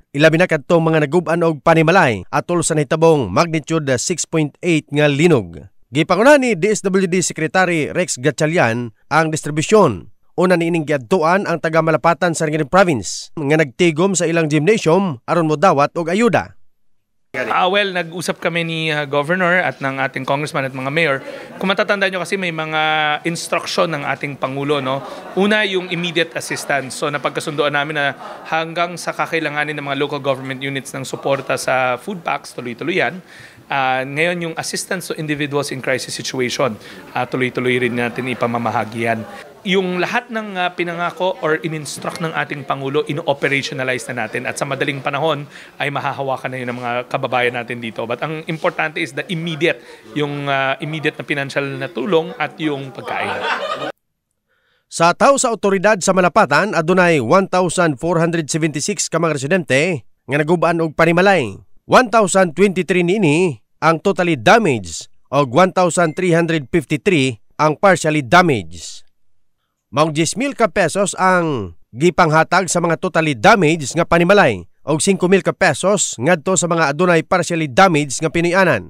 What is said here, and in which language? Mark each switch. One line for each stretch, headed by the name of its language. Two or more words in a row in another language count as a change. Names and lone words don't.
Cebuano: Ilabi na kadtong mga nagub-an og panimalay atol sa nahitabong magnitude 6.8 nga linog. Gipangunahan ni DSWD Secretary Rex Gatchalian ang distribusyon. Una niining giadtuan ang taga-Malapatan sa Sarangani Province nga nagtigom sa ilang gymnasium aron modawat og ayuda.
Filipino: Well, nag-usap kami ni Governor at ng ating Congressman at mga Mayor. Kung matatandaan nyo kasi may mga instruction ng ating Pangulo. No? Una, yung
English: immediate assistance.
Filipino: So napagkasundoan namin na hanggang sa kakailanganin ng mga
English: local government units
Filipino: ng suporta sa
English: food packs,
Filipino: tuloy-tuloy yan. Ngayon yung
English: assistance to individuals in crisis situation,
Filipino: tuloy-tuloy rin natin ipamamahagi yan. Yung lahat ng pinangako or in-instruct ng ating Pangulo, in-operationalize na natin at sa madaling panahon ay mahahawakan na yun ng mga kababayan natin dito.
English: But
Filipino: ang importante
English: is the immediate,
Filipino: yung immediate na financial na tulong at yung pagkain.
Cebuano: Sa tao sa otoridad sa Malapatan, adunay 1,476 ka mga residente nga nagubaan og panimalay. 1,023 niini ang
English: totally damaged
Cebuano: og 1,353 ang
English: partially damaged.
Cebuano: Maong 10,000 ka pesos ang gipanghatag sa mga
English: totally damaged
Cebuano: nga panimalay og 5,000 ka pesos ngadto sa mga adunay
English: partially damaged
Cebuano: nga pinuy-anan.